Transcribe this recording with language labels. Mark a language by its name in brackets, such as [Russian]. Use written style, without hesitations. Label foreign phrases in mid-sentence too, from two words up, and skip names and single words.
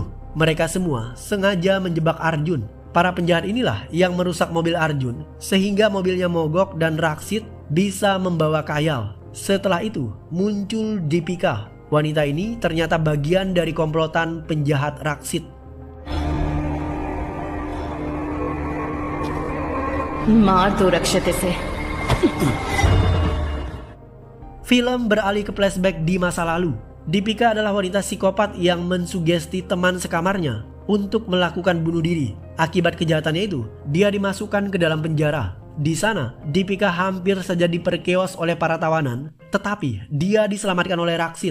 [Indonesian] Mereka semua sengaja menjebak Arjun. Para penjahat inilah yang merusak mobil Arjun sehingga mobilnya mogok dan Raksit bisa membawa Kayal. Setelah itu muncul Deepika. Wanita ini ternyata bagian dari komplotan penjahat Raksit. [Hindi] मार दो रक्षते से। [Indonesian] Film beralih ke flashback di masa lalu. Deepika adalah wanita psikopat yang mensugesti teman sekamarnya untuk melakukan bunuh diri. Akibat kejahatannya itu, dia dimasukkan ke dalam penjara. Di sana, Deepika hampir saja diperkeos oleh para tawanan, tetapi dia diselamatkan oleh Raksit.